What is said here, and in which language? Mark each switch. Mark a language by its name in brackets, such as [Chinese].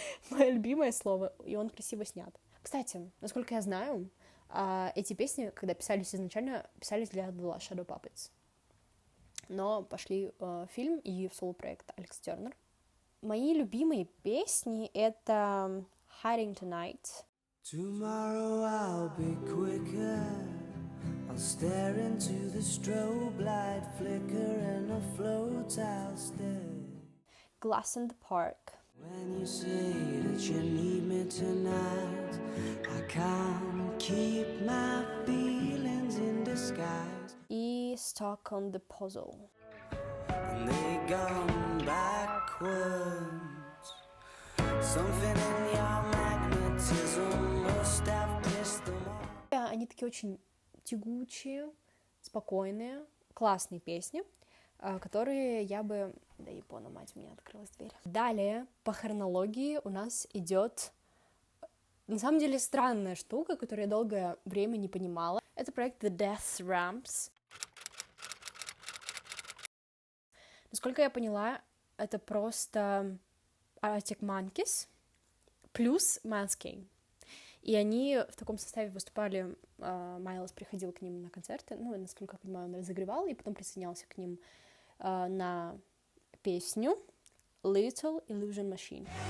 [Russian] Мое любимое слово, и он красиво снят. Кстати, насколько я знаю, эти песни, когда писались изначально, писались для The Last Shadow Puppets. Но пошли фильм и соло-проект Алекс Тернер. Мои любимые песни — это Hiding Tonight. [English] Tomorrow I'll be quicker. I'll stare into the strobe light flicker and afloat I'll stay. Glass in the Park. When you say that you need me tonight, I can't keep my feelings in disguise. И Stuck on the Puzzle. And they gone backwards. Something in your magnetism must have pissed them off. [Russian] Они такие очень тягучие, спокойные, классные песни, которые я бы... Да, Япона, мать, у меня открылась дверь. Далее, по хронологии у нас идет, на самом деле, странная штука, которую я долгое время не понимала. Это проект The Death Ramps. Насколько я поняла, это просто Arctic Monkeys плюс Manscaped. И они в таком составе выступали, Майлз приходил к ним на концерты, ну, насколько я понимаю, он разогревал, и потом присоединялся к ним на песню Little Illusion Machine.